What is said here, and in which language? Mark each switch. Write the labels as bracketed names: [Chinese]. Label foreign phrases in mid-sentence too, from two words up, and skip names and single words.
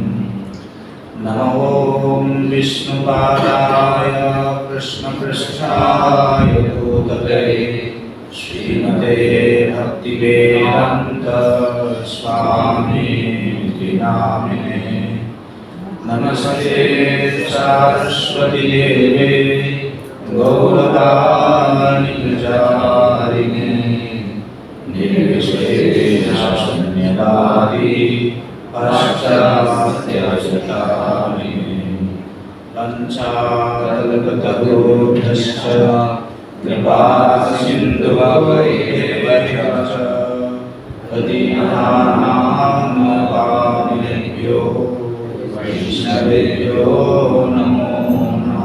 [Sanskrit] नमो विष्णुपादाय कृष्णप्रेष्ठाय भूतले श्रीमते भक्तिवेदान्त स्वामिन्निति नामिने. नमस्ते सरस्वती देवे गौरवाणी प्रचारिणे निर्विशेषशून्यवादी पाश्चात्याचार्यकारिणे पञ्चाकल्पतरुभ्यश्च कृपासिन्धुभ्येव च पतितानां वैष्णवेभ्यो नमो नमः.